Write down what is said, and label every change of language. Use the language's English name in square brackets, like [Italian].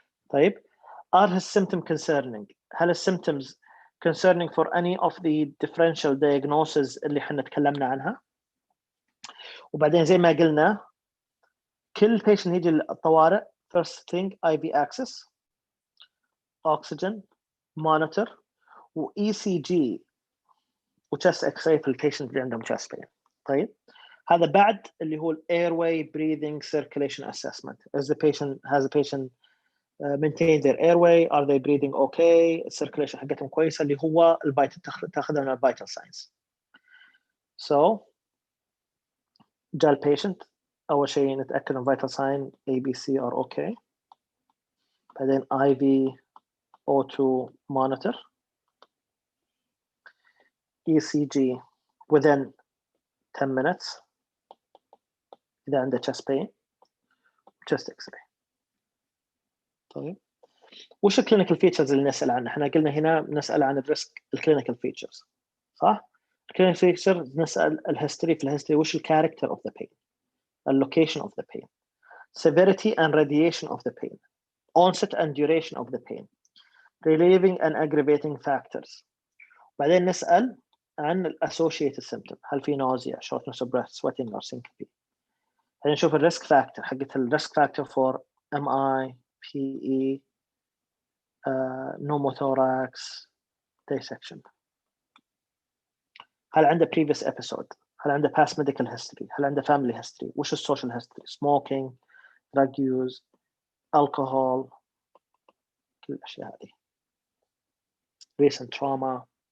[English] طيب are his symptoms concerning؟ [Arabic] هل الsymptoms concerning for any of the differential diagnoses اللي احنا تكلمنا عنها؟ [English] وبعدين زي ما قلنا كل patient يجي للطوارئ first thing IV access, oxygen, monitor و ECG و chest x-ray في البيشنت اللي عندهم chest pain. [Arabic] طيب هذا بعد اللي هو airway breathing circulation assessment. [English] As the patient maintain their airway, are they breathing okay, circulation [Arabic] حقتهم كويسة اللي هو الفيتال تاخذها من الفيتال ساينس. So جاء البيشنت أول شيء نتأكد من vital sign ABC are okay. [English] بعدين IV O2 monitor, ECG within 10 minutes [Arabic] إذا عنده [English] chest pain, chest x-ray. [Arabic] طيب وش الكلينيكال فيتشرز اللي نسأل عنها؟ احنا قلنا هنا نسأل عن الريسك الكلينيكال فيتشرز صح؟ الكلينيكال فيتشرز نسأل الهيستوري. في الهيستوري وش [English] الكاركتر of the pain, اللوكيشن of the pain, severity and radiation of the pain, onset and duration of the pain, relieving and aggravating factors. [Arabic] بعدين نسأل عن [English] associated symptom، [Arabic] هل في [English] nausea, shortness of breath, sweating or syncope. [Arabic] بعدين نشوف الريسك فاكتور حقت الريسك فاكتور [English] for MI, PE, pneumothorax, dissection. [Arabic] هل عنده previous episode؟ هل عنده past medical history؟ هل عنده family history؟ وش social history؟ [English] smoking, drug use, alcohol, [Arabic] كل الاشياء هذه. [English] recent trauma.